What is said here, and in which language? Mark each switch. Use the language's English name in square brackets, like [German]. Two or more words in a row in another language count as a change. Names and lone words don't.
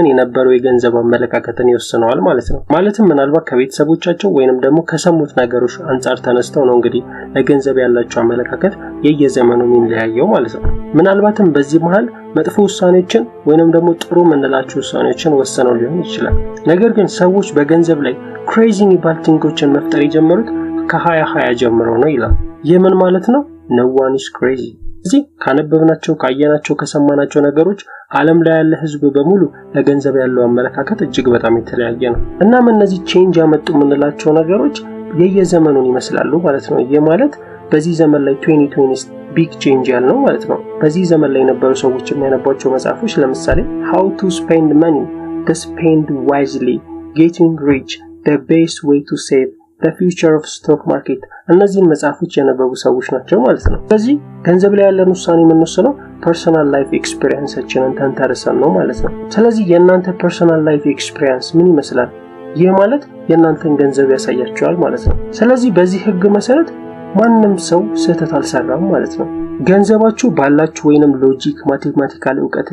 [Amharic] የነበረው የገንዘብ አመለካከትን ይወስነዋል ማለት ነው። ማለትም ምናልባት ከቤተሰቦቻቸው ወይንም ደግሞ ከሰሙት ነገሮች አንፃር ተነስተው ነው እንግዲህ ለገንዘብ ያላቸው አመለካከት የየዘመኑ የሚለያየው ማለት ነው። ምናልባትም በዚህ መሃል መጥፎ ውሳኔዎችን ወይንም ደግሞ ጥሩ ምንላቸው ውሳኔዎችን ወሰነው ሊሆን ይችላል። ነገር ግን ሰዎች በገንዘብ ላይ ክሬዚ የሚባል ቲንኮችን መፍጠር የጀመሩት ከ2020 ጀምሮ ነው ይላል። ይህ ምን ማለት ነው? [English] No one is crazy። [Amharic] እዚህ ካነበብናቸው ካየናቸው ከሰማናቸው ነገሮች ዓለም ላይ ያለ ህዝብ በሙሉ ለገንዘብ ያለው አመለካከት እጅግ በጣም የተለያየ ነው። እናም እነዚህ ቼንጅ ያመጡ ምንላቸው ነገሮች የየዘመኑን ይመስላሉ ማለት ነው። ይህ ማለት በዚህ ዘመን ላይ 2020 [English] big change [Amharic] ያልነው ማለት ነው። በዚህ ዘመን ላይ የነበሩ ሰዎች የሚያነቧቸው መጽሐፎች ለምሳሌ How to Spend Money, The Spend Wisely, Getting Rich, The Best Way to Save, The Future of Stock Market እነዚህን መጽሐፎች ያነበቡ ሰዎች ናቸው ማለት ነው። ስለዚህ ገንዘብ ላይ ያለን ውሳኔ የምንወስነው [English] personal life experience [Amharic] ተንተርሰን ነው ማለት ነው። ስለዚህ የእናንተ [English] personal life experience [Amharic] ምን ይመስላል? ይህ ማለት የእናንተን ገንዘብ ያሳያችኋል ማለት ነው። ስለዚህ በዚህ ህግ መሰረት ማንም ሰው ስህተት አልሰራም ማለት ነው። ገንዘባችሁ ባላችሁ ወይንም [English] logic mathematical [Amharic] ዕውቀት